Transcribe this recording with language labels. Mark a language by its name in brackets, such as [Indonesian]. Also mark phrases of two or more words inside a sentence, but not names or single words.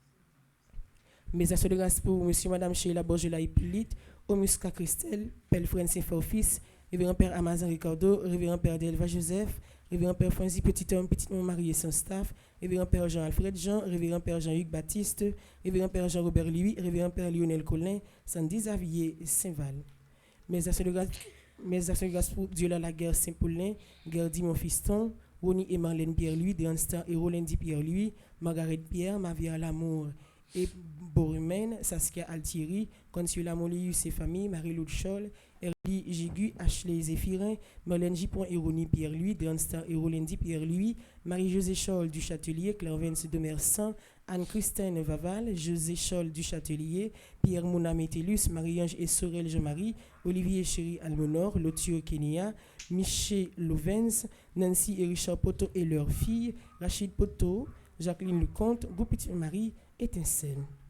[French] Mes actions de grâce pour Monsieur et Madame Sheila Borgela Hippolyte, Omuska Christelle, Pelfren Saint-Forfils, Révérend Père Amazon Ricardo, Révérend Père Delva Joseph, Révérend Père Franzi Petit Homme, Petit Homme Marie et son staff, Révérend Père Jean-Alfred Jean, Révérend Père Jean-Hugues Baptiste, Révérend Père Jean-Robert Louis, Révérend Père Lionel Collin, Sandy Xavier Saint-Val. Mes actions de grâce pour Dieu la guerre Saint-Paulin, Gerdy mon fiston, Ronnie et Marlène Pierre-Louis, Deanstar et Rolendi Pierre-Louis, Margaret Pierre, Mavia Lamour et Borumène, Saskia Altieri, Consuela Molius et famille, Marie-Lou Scholl, Erly Jigu, Ashley Zéphirin, Marlène Gipon Héroni Pierre-Louis, Dranstar Hérolendi Pierre-Louis, Marie-Josée Scholl du Châtelier, Clairvence de Mersan, Anne-Christine Vaval, José Scholl du Châtelier, Pierre Mouna Métellus, Marie-Ange et Sorel Jean-Marie, Olivier Chéri Almonor, Lotio Kenya, Miché Lovenz, Nancy et Richard Poto et leurs filles, Rachid Poto, Jacqueline Lecomte, Goupit Marie, Étincelle.